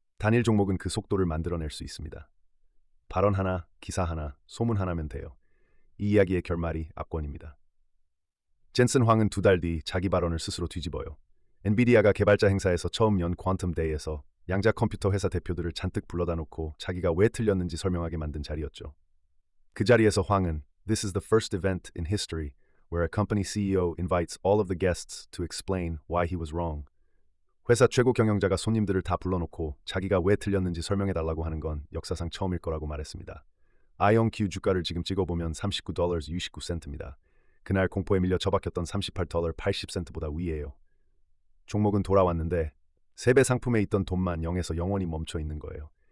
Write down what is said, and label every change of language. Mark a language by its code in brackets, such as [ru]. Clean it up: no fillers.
[ko] 단일 종목은 그 속도를 만들어낼 수 있습니다. 발언 하나, 기사 하나, 소문 하나면 돼요. 이 이야기의 결말이 압권입니다. 젠슨 황은 2달 뒤 자기 발언을 스스로 뒤집어요. 엔비디아가 개발자 행사에서 처음 연 퀀텀 데이에서 양자 컴퓨터 회사 대표들을 잔뜩 불러다 놓고 자기가 왜 틀렸는지 설명하게 만든 자리였죠. 그 자리에서 황은 [en] This is the first event in history where a company CEO invites all of the guests to explain why he was wrong. [ko] 회사 최고 경영자가 손님들을 다 불러놓고 자기가 왜 틀렸는지 설명해달라고 하는 건 역사상 처음일 거라고 말했습니다. IonQ 주가를 지금 찍어보면 $39 69센트입니다. 그날 공포에 밀려 처박혔던 $38 80센트보다 위에요. 종목은 돌아왔는데 3배 상품에 있던 돈만 0에서 영원히 멈춰 있는 거예요.